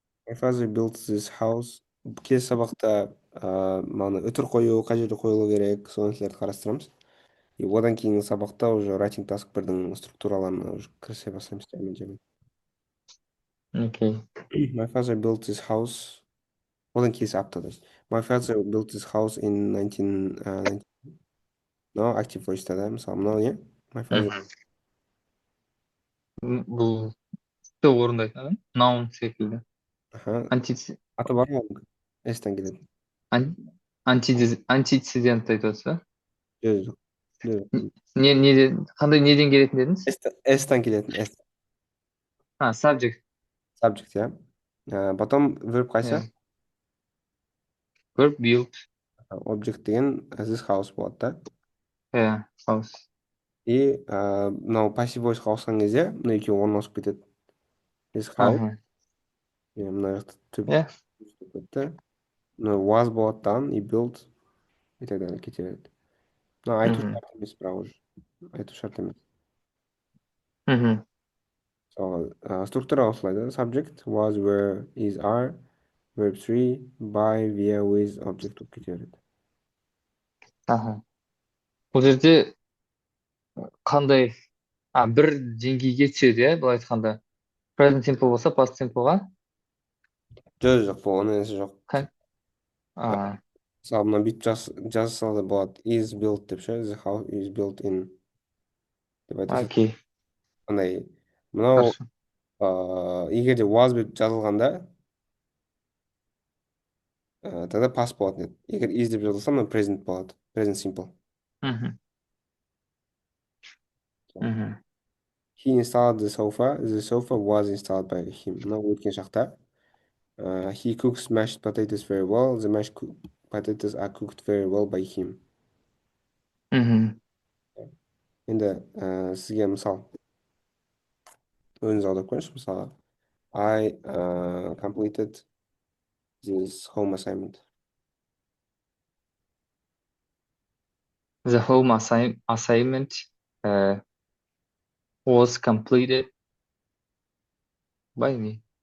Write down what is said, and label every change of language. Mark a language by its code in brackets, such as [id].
[en] My father built this house. [kk] Келесі сабақта мана үтір қою, қай жерде қойылу керек, сол нәрселерді қарастырамыз. И одан кейінгі сабақта уже writing task бірдің структураларына уже кірісе бастаймыз. [en] Окей. My father built this house. [kk] Одан келесі аптада. [en] My father built this house in 1990. [kk] Мынау active voice'та да, мысалы мынау не? [en] My father. [kk] Бұл тіпті орындайтын адам. Noun секілді. Аха. Антиц- Аты бар ма оның? S-тен келеді. ан- Антицидент айтып отырсыз ба? Жоқ, жоқ. Қандай неден келетін дедіңіз? S-тен келетін. S. [en] Subject. Subject, иә. [kk] Потом verb қайсы? [en] Иә. Verb build. [kk] Object деген this house болады да. [en] Иә. House. [kk] И мынау passive voice'қа ауысқан кезде мына екеуі орналасып кетеді. [en] This house. Аха. [kk] Мына жақта түп Иә. кетті. Мына was болады дан и build [ru] и так далее [kk] кете береді. Мына айту Мгм. шарт емес бірақ уже. Айту шарт емес. Мгм. Мысалы структура осылай да. [en] Subject was, were, is, are. Verb 3 by, via, with, object болып кете береді. Аха. [kk] Бұл жерде қандай бір деңгейге түседі иә былай айтқанда. [en] Present simple болса past simpleға [kk] Жоқ, бұл оның несі жоқ. Мысалы мына бүйтіп жазса да болады. Is built деп ше. [en] The house is built in [kk] деп айтасың. [en] Окей. [kk] Андай мынау [ru] Хорошо. [kk] егер де was деп жазылғанда тогда past болатын еді. Егер is деп жазылса мына present болады. [en] Present simple. Мгм. Мгм. He installed the sofa. The sofa was installed by him. [kk] Мынау өткен шақта. [en] He cooks mashed potatoes very well. The mashed potatoes are cooked very well by him. Мгм. [kk] Енді сізге мысал өзіңіз аударып көріңізші. [en] Мысалы I completed this home assignment. The home assignment was completed by me.